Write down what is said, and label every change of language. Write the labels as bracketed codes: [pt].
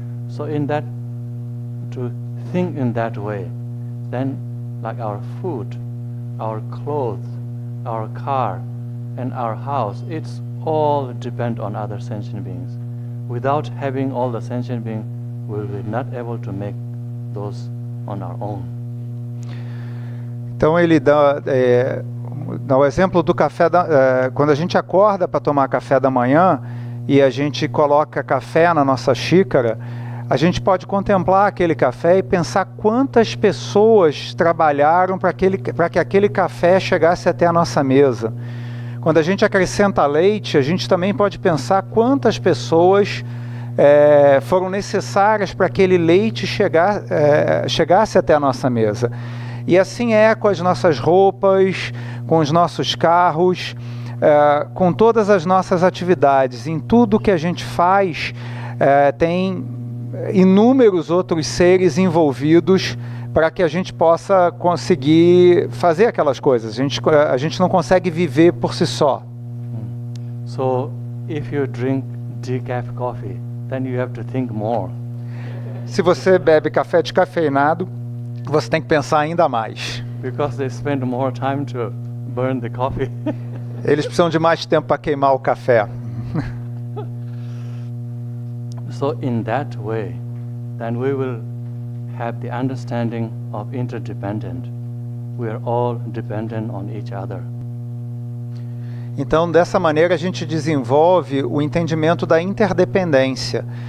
[en] So in that, to think in that way, then like our food, our clothes, our car, and our house, it's all depend on other sentient beings. Without having all the sentient beings, we will not able to make those on our own. [pt] Então ele dá o exemplo do café quando a gente acorda para tomar café da manhã e a gente coloca café na nossa xícara, a gente pode contemplar aquele café e pensar quantas pessoas trabalharam para que aquele café chegasse até a nossa mesa. Quando a gente acrescenta leite, a gente também pode pensar quantas pessoas foram necessárias para aquele leite chegasse até a nossa mesa. E assim é com as nossas roupas, com os nossos carros, com todas as nossas atividades. Em tudo que a gente faz, tem inúmeros outros seres envolvidos para que a gente possa conseguir fazer aquelas coisas. A gente não consegue viver por si só. [en] So, if you drink decaf coffee, then you have to think more. [pt] Se você bebe café descafeinado, você tem que pensar ainda mais. [en] Because they spend more time to burn the coffee. [pt] Eles precisam de mais tempo para queimar o café. [en] So in that way, then we will have the understanding of interdependent. We are all dependent on each other. [pt] Então, dessa maneira, a gente desenvolve o entendimento da interdependência.